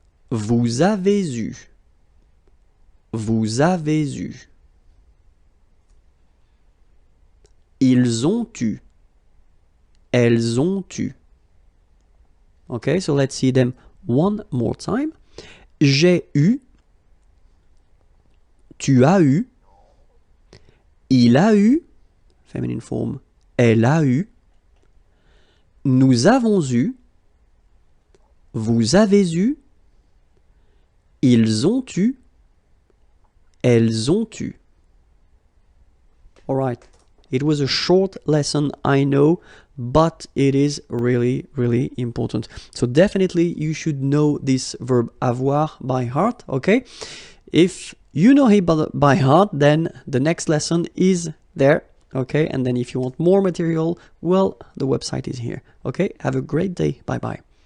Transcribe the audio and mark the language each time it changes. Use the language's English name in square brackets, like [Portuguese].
[French] Vous avez eu. Vous avez eu. Ils ont eu. Elles ont eu. [English] Okay, so let's see them one more time. [French] J'ai eu. Tu as eu, il a eu, [English] feminine form, [French] elle a eu, nous avons eu, vous avez eu, ils ont eu, elles ont eu. [English] Alright, it was a short lesson, I know, but it is really, really important. So definitely you should know this verb avoir by heart, okay? If you know it by heart, then the next lesson is there, okay? And then if you want more material, well, the website is here, okay? Have a great day. Bye-bye.